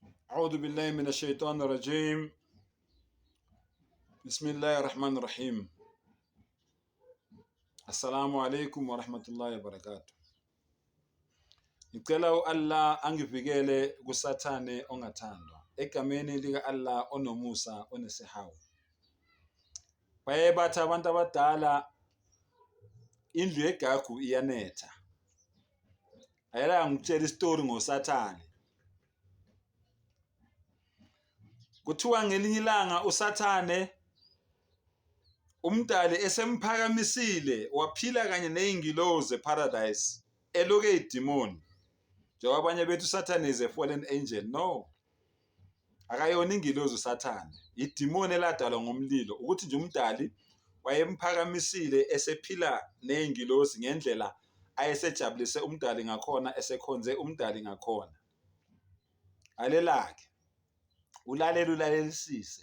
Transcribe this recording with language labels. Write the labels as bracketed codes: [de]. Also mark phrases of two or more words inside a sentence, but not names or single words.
[ar] أعوذ بالله من الشيطان الرجيم. بسم الله الرحمن الرحيم. السلام عليكم ورحمة الله وبركاته. [zu] Ngicela Allah angivikele kusathane ongathandwa. Egameni lika Allah onomusa onesihawu. Baye bathi abantu abadala indlu yegagu iyanetha. Ayela ngitshela isitori ngosathane. Kuthiwa ngelinye ilanga usathane umdali esemphakamisile waphila kanye nezingilozi eparadise eloke idemon. Njengoba abanye bethu usathane [en] is a fallen angel. [zu] No. Akayona ingilozi usathane. Idemon eladalwa ngomlilo ukuthi nje umdali wayemphakamisile esephila nezingilozi ngendlela ayesejabulise umdali ngakhona esekhonze umdali ngakhona. Alelake ulalelisise.